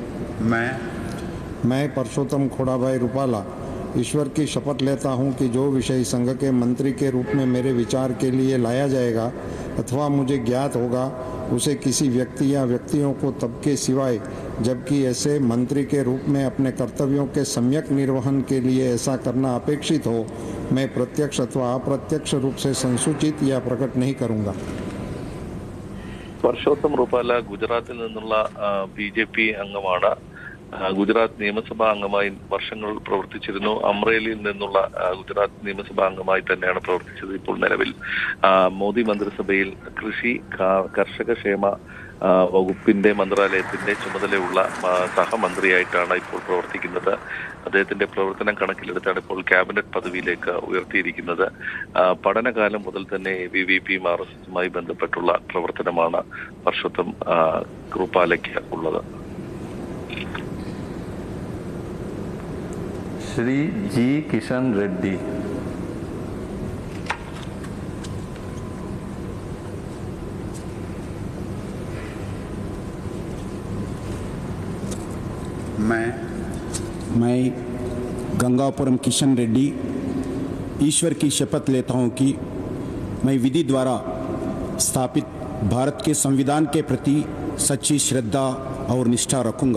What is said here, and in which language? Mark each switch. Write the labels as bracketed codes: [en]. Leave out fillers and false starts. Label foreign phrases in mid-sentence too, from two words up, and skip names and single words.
[hi] मैं परसोत्तम खोड़ाभाई रूपाला ईश्वर की शपथ लेता हूं कि जो विषय संघ के मंत्री के रूप में मेरे विचार के लिए लाया जाएगा अथवा मुझे ज्ञात होगा उसे किसी व्यक्ति या व्यक्तियों को तब के सिवाय जबकि ऐसे मंत्री के रूप में अपने कर्तव्यों के सम्यक निर्वहन के लिए ऐसा करना अपेक्षित हो मैं प्रत्यक्ष अथवा अप्रत्यक्ष रूप से संसूचित या प्रकट नहीं करूंगा। [ml] परसोत्तम रूपाला ഗുജറാത്തിൽ നിന്നുള്ള BJP അംഗമാണ്. ഗുജറാത്ത് നിയമസഭാ അംഗമായി വർഷങ്ങൾ പ്രവർത്തിച്ചിരുന്നു. അമ്രേലിയിൽ നിന്നുള്ള ഗുജറാത്ത് നിയമസഭാ അംഗമായി തന്നെയാണ് പ്രവർത്തിച്ചത്. ഇപ്പോൾ നിലവിൽ മോദി മന്ത്രിസഭയിൽ കൃഷി കർഷക ക്ഷേമ വകുപ്പിന്റെ മന്ത്രാലയത്തിന്റെ ചുമതലയുള്ള സഹമന്ത്രിയായിട്ടാണ് ഇപ്പോൾ പ്രവർത്തിക്കുന്നത്. അദ്ദേഹത്തിന്റെ പ്രവർത്തനം കണക്കിലെടുത്താണ് ഇപ്പോൾ ക്യാബിനറ്റ് പദവിയിലേക്ക് ഉയർത്തിയിരിക്കുന്നത്. പഠനകാലം മുതൽ തന്നെ ABVP RSSുമായി ബന്ധപ്പെട്ടുള്ള പ്രവർത്തനമാണ് പർഷോത്തം റൂപാലയ്ക്ക് ഉള്ളത്. [hi] श्री G किशन रेड्डी। मैं गंगापुरम किशन रेड्डी ईश्वर की शपथ लेता हूं कि मैं विधि द्वारा स्थापित भारत के संविधान के प्रति सच्ची श्रद्धा और निष्ठा रखूंगा।